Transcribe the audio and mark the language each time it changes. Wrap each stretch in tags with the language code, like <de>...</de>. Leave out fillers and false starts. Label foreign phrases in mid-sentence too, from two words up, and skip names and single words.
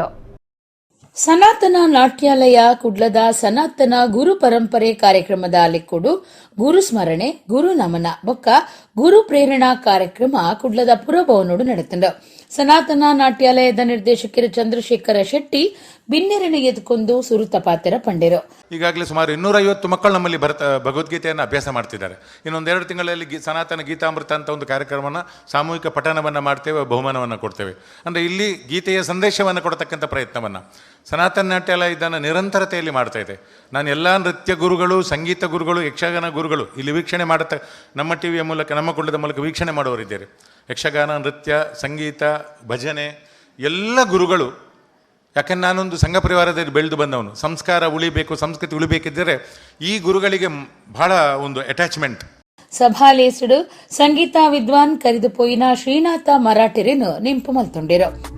<tcy>ಸನಾತನ ನಾಟ್ಯಾಲಯ ಕುಡ್ಲದ ಸನಾತನ ಗುರು ಪರಂಪರೆ ಕಾರ್ಯಕ್ರಮದ ಲೆಕ್ಕೊಡು ಗುರು ಸ್ಮರಣೆ ಗುರು ನಮನ ಬೊಕ್ಕ ಗುರು ಪ್ರೇರಣಾ ಕಾರ್ಯಕ್ರಮ ಕುಡ್ಲದ ಪುರಭವನೋಡು ನಡೆತಂಡು. ಸನಾತನ ನಾಟ್ಯಾಲಯದ ನಿರ್ದೇಶಕರು ಚಂದ್ರಶೇಖರ ಶೆಟ್ಟಿ ಬಿನ್ನೆರನೆ ಎದ್ಕೊಂಡು ಸುರುತ ಪಾತೆರ ಪಂಡೆರು.</tcy> <kn>ಈಗಾಗಲೇ ಸುಮಾರು 250 ಮಕ್ಕಳು ನಮ್ಮಲ್ಲಿ ಭಗವದ್ಗೀತೆಯನ್ನು ಅಭ್ಯಾಸ ಮಾಡ್ತಿದ್ದಾರೆ. ಇನ್ನೊಂದೆರಡು ತಿಂಗಳಲ್ಲಿ ಸನಾತನ ಗೀತಾಮೃತ ಅಂತ ಒಂದು ಕಾರ್ಯಕ್ರಮವನ್ನು ಸಾಮೂಹಿಕ ಪಠಣವನ್ನು ಮಾಡ್ತೇವೆ, ಬಹುಮಾನವನ್ನು ಕೊಡ್ತೇವೆ. ಅಂದರೆ ಇಲ್ಲಿ ಗೀತೆಯ ಸಂದೇಶವನ್ನು ಕೊಡತಕ್ಕಂಥ ಪ್ರಯತ್ನವನ್ನು ಸನಾತನ ನಾಟ್ಯಾಲಯ ಇದನ್ನು ನಿರಂತರತೆಯಲ್ಲಿ ಮಾಡ್ತಾ ಇದೆ. ನಾನು ಎಲ್ಲ ನೃತ್ಯ ಗುರುಗಳು, ಸಂಗೀತ ಗುರುಗಳು, ಯಕ್ಷಗಾನ ಗುರುಗಳು ಇಲ್ಲಿ ವೀಕ್ಷಣೆ ನಮ್ಮ ಟಿವಿಯ ಮೂಲಕ, ನಮ್ಮ ಕುಳ್ಳದ ಮೂಲಕ ವೀಕ್ಷಣೆ ಮಾಡುವವರಿದ್ದಾರೆ. ಯಕ್ಷಗಾನ, ನೃತ್ಯ, ಸಂಗೀತ, ಭಜನೆ ಎಲ್ಲ ಗುರುಗಳು ಯಾಕಂದ್ರೆ ನಾನೊಂದು ಸಂಘ ಪರಿವಾರದಲ್ಲಿ ಬೆಳೆದು ಬಂದವನು. ಸಂಸ್ಕಾರ ಉಳಿಬೇಕು, ಸಂಸ್ಕೃತಿ ಉಳಿಬೇಕಿದ್ದರೆ ಈ ಗುರುಗಳಿಗೆ ಬಹಳ ಒಂದು ಅಟ್ಯಾಚ್ಮೆಂಟ್.</kn> <tcy>ಸಭಾಲೇಸುಡು ಸಂಗೀತ ವಿದ್ವಾನ್ ಕರೆದು ಪೋಯಿನ ಶ್ರೀನಾಥ ಮರಾಠೆರೆನು ನಿಂಪು ಮಲ್ತೊಂಡಿರು.</tcy>